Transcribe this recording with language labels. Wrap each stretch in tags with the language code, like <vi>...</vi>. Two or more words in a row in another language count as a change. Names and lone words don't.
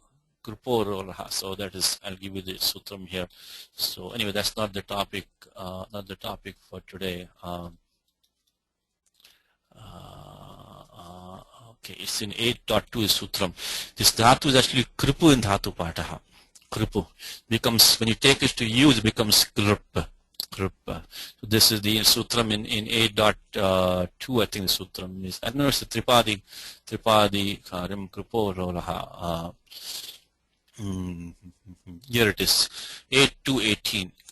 <sa>Kruporolah.</sa> <en>So that is, I'll give you the sutram here. So anyway, that's not the topic for today. Okay, it's in 8.2 is sutram. This dhatu is actually kripu in</en> <sa>dhatu pataha.</sa> <en>Kripu becomes, when you take it to use, it becomes krup. So this is the sutram in 8.2. I think the sutram is, I don't know, it's the Tripadi</en> <sa>karim kruporolah.</sa> <en>Here it is, 8 to 18.</en>